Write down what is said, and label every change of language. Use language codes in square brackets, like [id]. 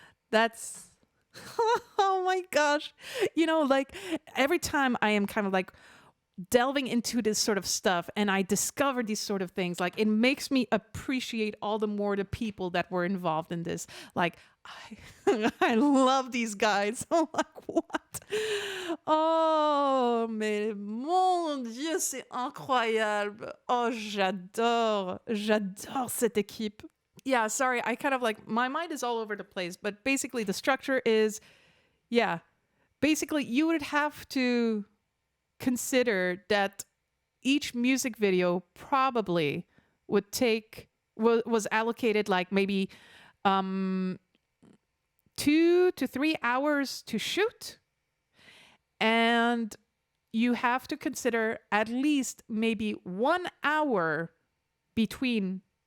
[en] That's, oh my gosh. You know, like every time I am kind of like delving into this sort of stuff and I discover these sort of things, like it makes me appreciate all the more the people that were involved in this. Like I love these guys. I'm like, what? [fr] Oh, mais mon Dieu, c'est incroyable. Oh, j'adore cette équipe. [en] Yeah, sorry, I kind of like, my mind is all over the place, but basically the structure is, yeah, basically you would have to consider that each music video probably would was allocated like maybe 2 to 3 hours to shoot, and you have to consider at least maybe 1 hour between